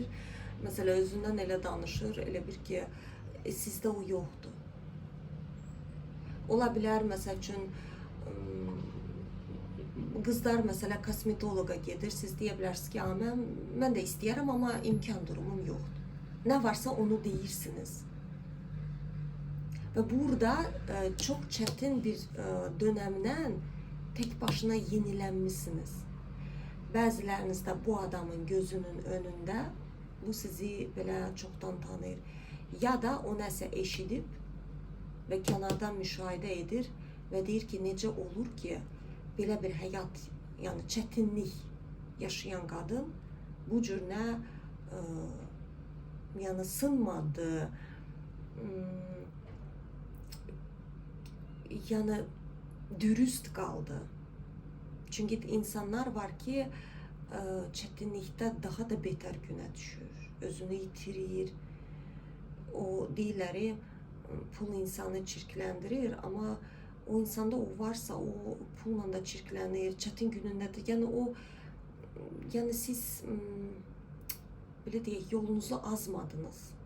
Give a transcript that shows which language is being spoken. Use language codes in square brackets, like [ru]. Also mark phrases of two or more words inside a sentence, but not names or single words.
[az] Mesela özündən elə danışır, elə bir ki, sizdə o yoxdur. Ola bilər, məsəl üçün, qızlar mesela kosmetologa gedir, siz deyə bilərsiniz ki, mən də istəyərəm, amma imkan durumum yoxdur. Nə varsa onu deyirsiniz. [tr] Ve burada çok çetin bir dönemden tek başına yenilenmişsiniz. [az] Bəziləriniz də bu adamın gözünün önündə bu sizi belə çoxdan tanıyır. Ya da o nəsə eşidib və kənardan müşahidə edir və deyir ki, necə olur ki, belə bir həyat, yəni çətinlik yaşayan qadın bu cür nə yəni sınmadı, [tr] yani dürüst kaldı. Çünkü insanlar var ki çetinlikte daha da beter güne düşür. [az] Özünü yitirir. O deyirləri pul insanı çirkləndirir, ama o insanda o varsa o pulla da çirklənir, çətin günündədir. Yəni o, yəni siz belə deyək, yolunuzu azmadınız.